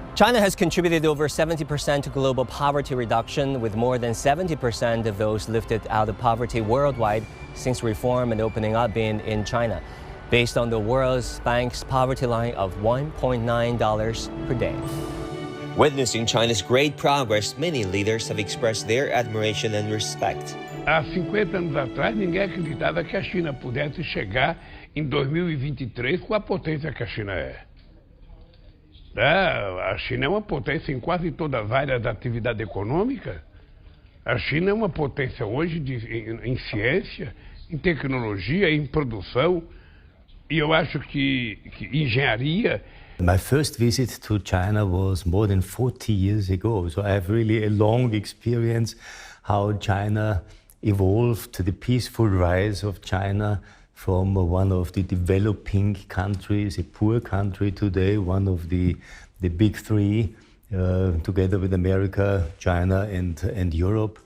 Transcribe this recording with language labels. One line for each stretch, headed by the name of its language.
English: China has contributed over 70% to global poverty reduction, with more than 70% of those lifted out of poverty worldwide since reform and opening up being in China, based on the World Bank's poverty line of $1.9 per day. Witnessing China's great progress, many leaders have expressed their admiration and respect.
Portuguese: Há 50 anos atrás, ninguém acreditava que a China pudesse chegar em 2023 com a potência que a China é. A China é uma potência em quase todas as áreas da atividade econômica. A China é uma potência hoje em ciência, em tecnologia, em produção, e eu acho que engenharia.
English: My first visit to China was more than 40 years ago, so I have really a long experience how China evolved to the peaceful rise of China from one of the developing countries, a poor country today, one of the big three, together with America, China, and Europe.